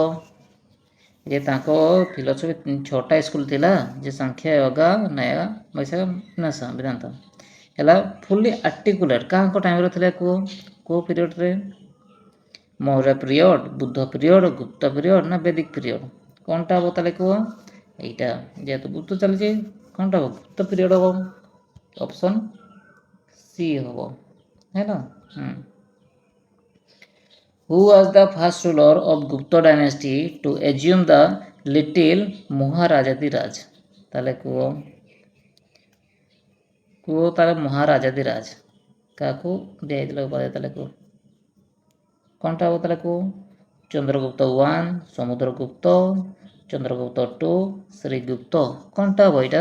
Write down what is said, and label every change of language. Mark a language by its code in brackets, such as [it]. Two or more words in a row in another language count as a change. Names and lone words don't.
[or] ଯେ ତାଙ୍କ ଫିଲୋସଫି 6ଟା ସ୍କୁଲ ଥିଲା, ଯେ ସାଂଖ୍ୟ, ୟୋଗା, ନ୍ୟାୟ, ବୈଶେୟିକ, ମୀମାଂସା, ବେଦାନ୍ତ ହେଲା [en] fully articulate [or] କାହାଙ୍କ ଟାଇମ୍ରେ ଥିଲା କୁହ? କେଉଁ ପିରିୟଡ଼ରେ? ମୌର୍ଯ୍ୟ ପିରିୟଡ଼, ବୁଦ୍ଧ ପିରିୟଡ଼, ଗୁପ୍ତ ପିରିୟଡ଼ ନା [en] Vedic period? [or] କ'ଣଟା ହେବ ତାହେଲେ କୁହ? [bn] এইটা যেহেতু [or] গুপ্ত ଚାଲିଛି, କ'ଣଟା ହେବ? ଗୁପ୍ତ ପିରିୟଡ଼ ହେବ, [en] option C [or] ହେବ ହେଲା। [en] Who was the first ruler of Gupta dynasty to assume the little Maharajadiraj? [or] ତାହେଲେ କୁହ ତାହେଲେ ମହାରାଜାଧିରାଜ କାହାକୁ ଦିଆଯାଇଥିଲା ଉପାଧି? ତାହେଲେ କୁହ କ'ଣଟା ହେବ ତାହେଲେ କୁହ? ଚନ୍ଦ୍ରଗୁପ୍ତ 1, ସମୁଦ୍ରଗୁପ୍ତ, ଚନ୍ଦ୍ରଗୁପ୍ତ 2, ଶ୍ରୀଗୁପ୍ତ। କ'ଣଟା ହେବ ଏଇଟା?